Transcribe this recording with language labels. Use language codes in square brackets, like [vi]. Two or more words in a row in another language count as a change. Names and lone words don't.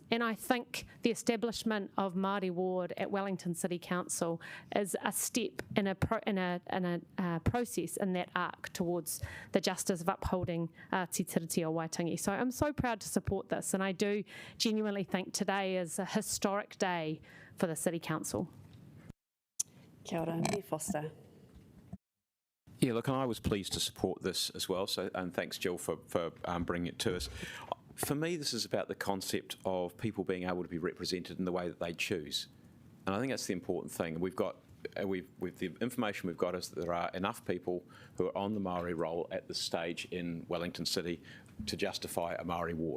[en] And I think the establishment of Māori Ward at Wellington City Council is a step in a process in that arc towards the justice of upholding Te Tiriti o Waitangi. So I'm so proud to support this, and I do genuinely think today is a historic day for the City Council. [mi] Kia ora, Mayor Foster. [en] Yeah, look, and I was pleased to support this as well, so, and thanks, Jill, for bringing it to us. For me, this is about the concept of people being able to be represented in the way that they choose. And I think that's the important thing. With the information we've got is that there are enough people who are on the Maori roll at this stage in Wellington City to justify a Maori ward.